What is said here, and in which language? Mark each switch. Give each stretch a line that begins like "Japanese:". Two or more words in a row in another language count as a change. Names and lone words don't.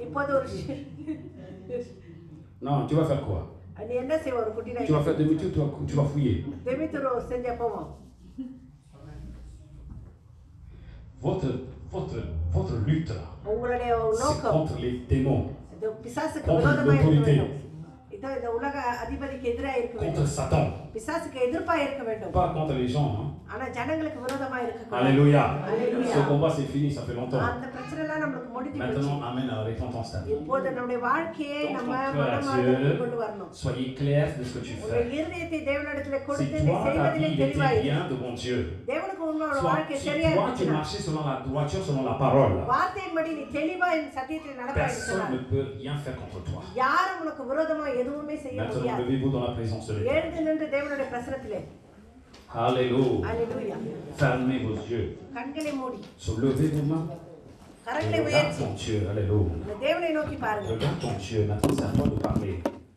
French: Non, tu vas faire quoi? Tu vas faire demi-tour, tu vas fouiller. Votre lutte là, c'est contre les démons, contre l'autorité.
Tamil: இந்த உலக அதிபதிக்கு எதிராக இருக்க
French: contre
Tamil: வேண்டும்.
French: Satan.
Tamil: பிசாசுக்கு எதிர்ப்பாக இருக்க வேண்டும்.
French: Pas contre les gens. Hein.
Tamil: ஆனா ஜனங்களுக்கு விரோதமா இருக்க கூடாது.
French: Alléluia. Alléluia. Ce combat c'est fini, ça fait longtemps.
Tamil: அந்த பிரச்சனை எல்லாம் நமக்கு முடிஞ்சு போச்சு.
French: Maintenant, amène à la repentance.
Tamil: இப்போது நம்முடைய வாழ்க்கையை
French: Dans
Tamil: நம்ம
French: ton cœur à
Tamil: மனமார்ந்து கொண்டு
French: Dieu,
Tamil: வரணும்.
French: soyez clair de ce que tu
Tamil: உங்கள்
French: fais.
Tamil: இருதயத்தை தேவனிடத்திலே
French: Si
Tamil: கொடுத்து நீ
French: toi, ta
Tamil: செய்வதிலே
French: vie était
Tamil: தெளிவாயிரு.
French: bien devant Dieu,
Tamil: தேவனுக்கு உன்னோட
French: soit
Tamil: வாழ்க்கை
French: si
Tamil: சரியா
French: toi tu
Tamil: இருந்துச்சுன்னா
French: marchais selon la droiture, selon la parole,
Tamil: வார்த்தையின்படி நீ தெளிவா இந்த சத்தியத்தில்
French: personne
Tamil: நடப்பாயிருந்தால்
French: ne peut rien faire contre toi.
Tamil: யாரும் உனக்கு விரோதமா எதுவுமே செய்ய
French: Maintenant,
Tamil: முடியாது.
French: levez-vous dans la présence de Dieu.
Tamil: எழுந்து நின்று தேவனுடைய பிரசன்னத்திலே
French: Alléluia.
Tamil: அல்லேலூயா.
French: Fermez vos yeux.
Tamil: கண்களை மூடி
French: Levez vos mains.
Tamil: கரங்களை
French: Regarde
Tamil: உயர்த்தி
French: ton Dieu. Alléluia.
Tamil: இந்த தேவனை நோக்கி பாருங்க.
French: Regarde ton Dieu. Maintenant, c'est à toi de parler.